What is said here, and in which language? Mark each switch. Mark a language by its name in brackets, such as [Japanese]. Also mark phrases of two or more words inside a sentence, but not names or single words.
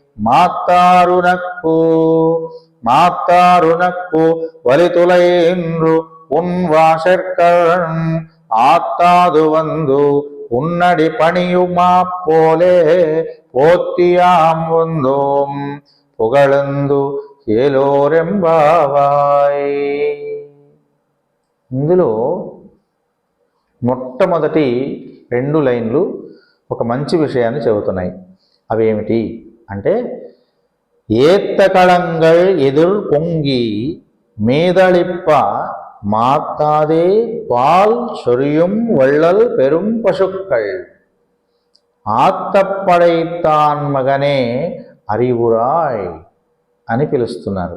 [Tamil] மாத்தாருனக்கு வலிதுளைன்று உன் வாசற்கண் ஆத்தாது வந்து உன்னடி பணியுமா போலே போத்தியாம் வந்தோம் புகழందు ఏలోరెంబావాయ్. [Telugu] ఇందులో మొట్టమొదటి 2 లైన్లు ఒక మంచి విషయాన్ని చెబుతున్నాయి. అవి ఏమిటి అంటే, [Tamil] ஏற்றகலங்கள் எதிர் பொங்கி மீதளிப்ப மாற்றாதே பால் சொரியும் வள்ளல் பெரும் பசுக்கள் ஆற்றப்படைத்தான் மகனே அறிவுறாய் [Telugu] అని పిలుస్తున్నారు.